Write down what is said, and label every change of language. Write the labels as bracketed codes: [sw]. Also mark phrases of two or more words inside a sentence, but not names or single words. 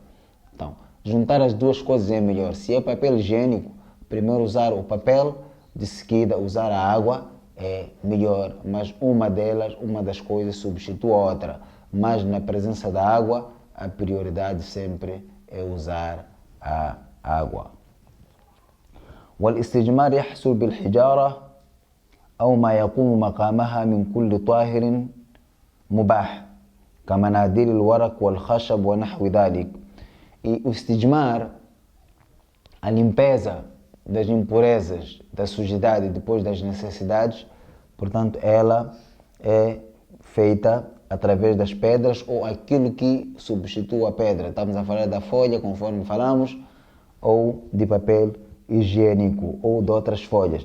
[pt] Então, juntar as duas coisas é melhor. Se é papel higiênico, primeiro usar o papel, de seguida usar a água é melhor, mas uma das coisas substitui a outra. Mas na presença da água, a prioridade sempre é usar a água. [ar] والاستجمار يحصل بالحجارة أو ما يقوم مقامها من كل طاهر مباح كمناديل الورق والخشب ونحو ذلك. [pt] E o istijmar, a limpeza das impurezas, da sujidade depois das necessidades, portanto, ela é feita através das pedras ou aquilo que substitui a pedra. Estamos a falar da folha, conforme falamos, ou de papel higiênico ou de outras folhas.